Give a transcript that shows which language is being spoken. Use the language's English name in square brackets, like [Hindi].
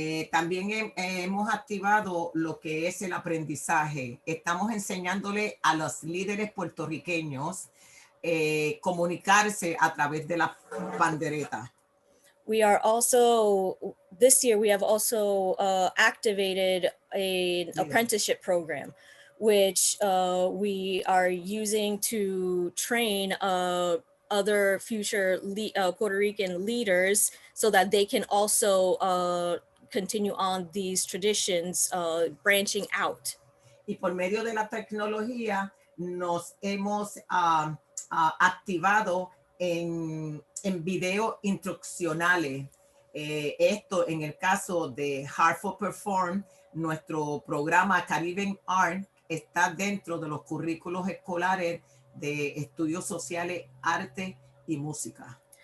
[Spanish] También hemos activado lo que es el aprendizaje. Estamos enseñándole a los líderes puertorriqueños comunicarse a través de la pandereta. [English] We are also, this year, we have also activated an apprenticeship program, which we are using to train other future Puerto Rican leaders so that they can also continue on these traditions, branching out. [Spanish] Y por medio de la tecnología nos hemos activado en videos instruccionales. Esto en el caso de Heart for Perform, nuestro programa Caribbean Art está dentro de los currículos escolares de estudios sociales, arte y música.